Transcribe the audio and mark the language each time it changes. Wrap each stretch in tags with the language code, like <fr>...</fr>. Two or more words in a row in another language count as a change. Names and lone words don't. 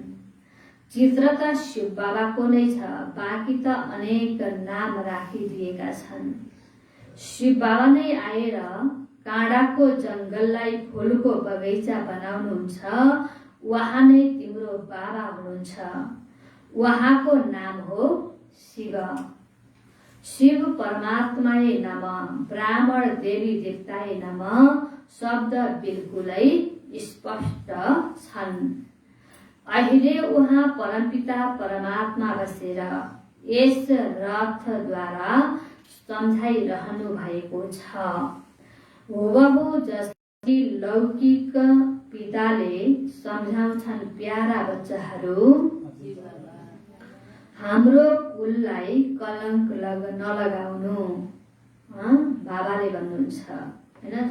<ne>चित्र त शिव बाबाको नै छ, बाँकी त अनेक नाम राखिदिएका छन्। शिव बाबा नै आएर काँडाको जङ्गललाई फुलको बगैँचा बनाउनुहुन्छ, उहाँ नै तिम्रो बाबा हुनुहुन्छ। उहाँको नाम हो शिव।</ne> <sa>शिव परमात्माय नमः, ब्राह्मण देवी देवताय नमः</sa> <ne>शब्द बिल्कुलै स्पष्ट छन्। अहिले उहाँ परमपिता परमात्मा बसेर यस रथद्वारा सम्झाइरहनु भएको छ। हुबहु जसरी लौकिक पिताले सम्झाउँछन्, प्यारा बच्चाहरू, हाम्रो कुललाई कलङ्क नलगाउनु, बाबाले भन्नुहुन्छ हैन।</ne>